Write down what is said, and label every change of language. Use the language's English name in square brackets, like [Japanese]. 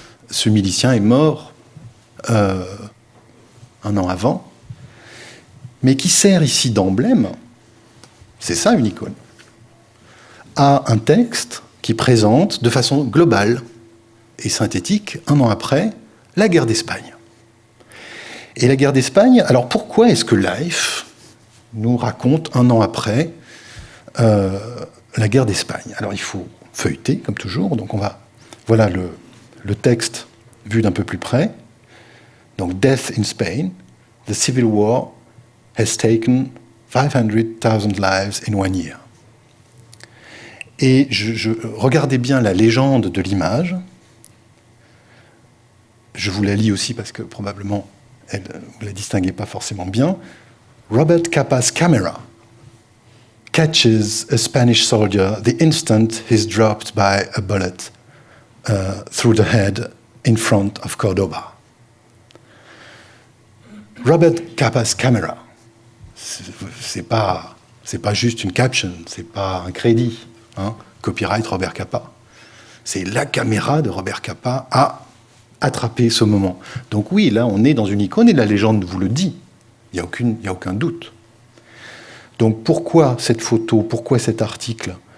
[French] Ce milicien est mort un an avant, mais qui sert ici d'emblème, c'est ça une icône, à un texte qui présente de façon globale et synthétique, un an après, la guerre d'Espagne. Et la guerre d'Espagne, alors pourquoi est-ce que Life nous raconte un an après la guerre d'Espagne ? Alors il faut feuilleter, comme toujours, donc voilà le texte vu d'un peu plus près. [English] Donc, Death in Spain, the civil war has taken 500,000 lives in 1 year. [French] Et regardez bien la légende de l'image. Je vous la lis aussi parce que probablement vous ne la distinguez pas forcément bien. [English] Robert Capa's camera catches a Spanish soldier the instant he's dropped by a bullet through the head in front of Cordoba. Robert Capa's camera, [French] c'est pas juste une caption, c'est pas un crédit, hein, copyright Robert Capa. C'est la caméra de Robert Capa à attraper ce moment. Donc oui, là, on est dans une icône et la légende vous le dit. Il n'y a aucun doute. Donc pourquoi cette photo, pourquoi cet article